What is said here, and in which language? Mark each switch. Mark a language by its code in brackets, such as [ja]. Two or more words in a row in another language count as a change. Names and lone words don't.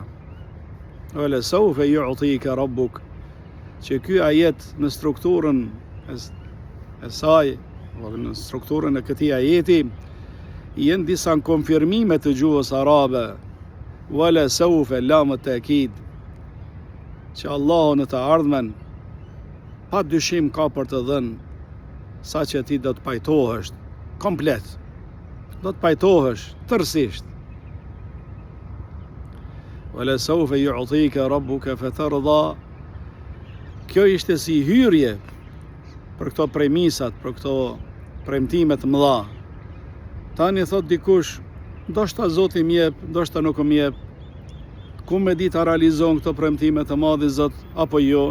[ar] ولسوف يعطيك ربك, [sq] që ky ajet në strukturën e saj, në strukturën e këtij ajeti, jenë disa konfirmime të gjuhës arabe, [ar] ولسوف لام التأكيد, [sq] që Allahu në të ardhmen pa dyshim ka për të dhënë, sa që ti do të pajtohesh komplet, do të pajtohesh tërësisht. [ar] ولسوف يعطيك ربك فترضى. [sq] Kjo ishte si hyrje për këto premisat, për këto premtime të mëdha. Tani thot dikush, ndoshta Zoti m'jep, ndoshta nuk m'jep. Ku me di ta realizon këto premtime të Madhi Zot apo jo?